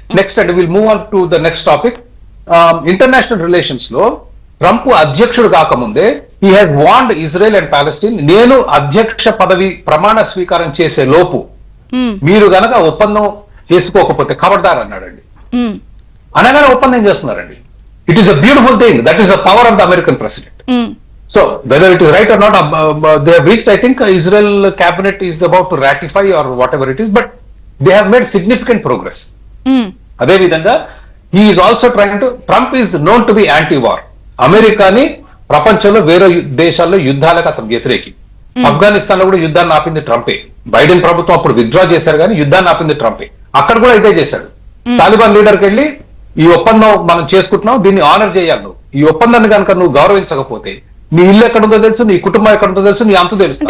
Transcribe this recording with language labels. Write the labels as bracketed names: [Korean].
[English] Next and will move on to the next topic. [Telugu] International relations లో Trump అధ్యక్షుడు కాకముందే [English] he has warned Israel and Palestine, [Telugu] నేను అధ్యక్ష పదవి ప్రమాణ స్వీకారం చేసే లోపు మీరు గనక ఒప్పందం చేసుకోకపోతే ఖబర్దార్ అన్నాడండి. అనగానే ఒప్పందం చేస్తున్నారండి. [English] It is a beautiful thing. That is the power of the American president. So whether it is right or not, they have reached, I think Israel cabinet is about to ratify or whatever it is, but they have made significant progress. [Telugu] Ade vidhanga [English] he is also trying to, Trump is known to be anti-war. [Telugu] అమెరికాని ప్రపంచంలో వేరే దేశాల్లో యుద్ధాలకు అతను వ్యతిరేకి. ఆఫ్ఘనిస్తాన్ లో కూడా యుద్ధాన్ని ఆపింది ట్రంపే. Biden ప్రభుత్వం అప్పుడు విత్డ్రా చేశారు కానీ యుద్ధాన్ని ఆపింది ట్రంపే. అక్కడ కూడా ఇదే చేశాడు. తాలిబాన్ లీడర్కి వెళ్ళి ఈ ఒప్పందం మనం చేసుకుంటున్నాం, దీన్ని ఆనర్ చేయాలి. నువ్వు ఈ ఒప్పందాన్ని కనుక నువ్వు గౌరవించకపోతే నీ ఇల్లు ఎక్కడుందో తెలుసు, నీ కుటుంబం ఎక్కడుందో తెలుసు, నీ అంత తెలుసు.